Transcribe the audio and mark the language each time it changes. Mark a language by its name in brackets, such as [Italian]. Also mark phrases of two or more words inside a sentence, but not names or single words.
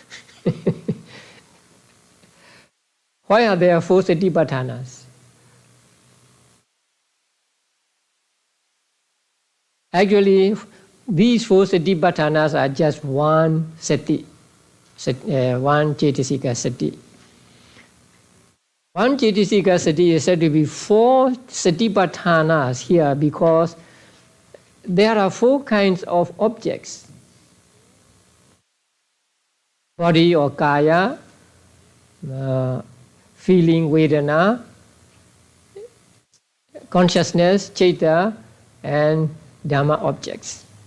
[English] Why are there 4 Satipatthanas? Actually, these 4 Satipatthanas are just one sati, one [Pali] cetasika sati. [English] One [Pali] cetasika sati [English] is said to be 4 Satipatthanas here because there are 4 kinds of objects. Body or kaya, feeling, vedana, consciousness, citta, and dhamma objects.